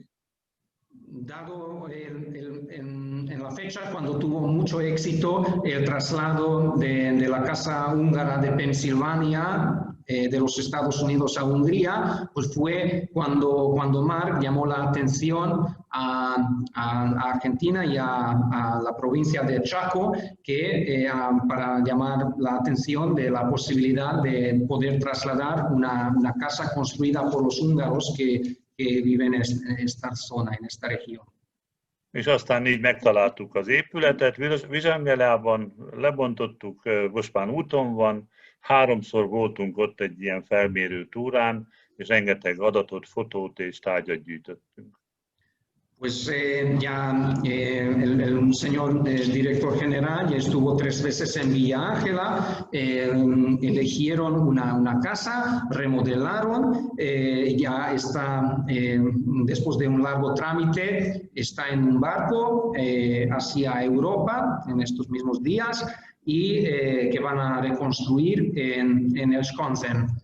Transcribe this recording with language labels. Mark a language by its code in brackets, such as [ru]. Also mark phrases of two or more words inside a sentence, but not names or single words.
[es] Dado en la fecha cuando tuvo mucho éxito el traslado de la Casa Húngara de Pensilvania de los Estados Unidos a Hungría, pues fue cuando Mark llamó la atención a Argentina y a la provincia de Chaco para llamar la atención de la posibilidad de poder trasladar una casa construida por los húngaros que viven en esta zona, en esta región. [hu] És aztán így megtaláltuk az épületet, Vizsángelában lebontottuk, most már úton van, 3-szor voltunk ott egy ilyen felmérő túrán, és rengeteg adatot, fotót és tárgyat gyűjtöttünk. [es] Pues ya el señor director general ya estuvo 3 veces en Villa Ángela, eligieron una casa, remodelaron, ya está, después de un largo trámite, está en un barco hacia Europa en estos mismos días y que van a reconstruir en el Skonsen.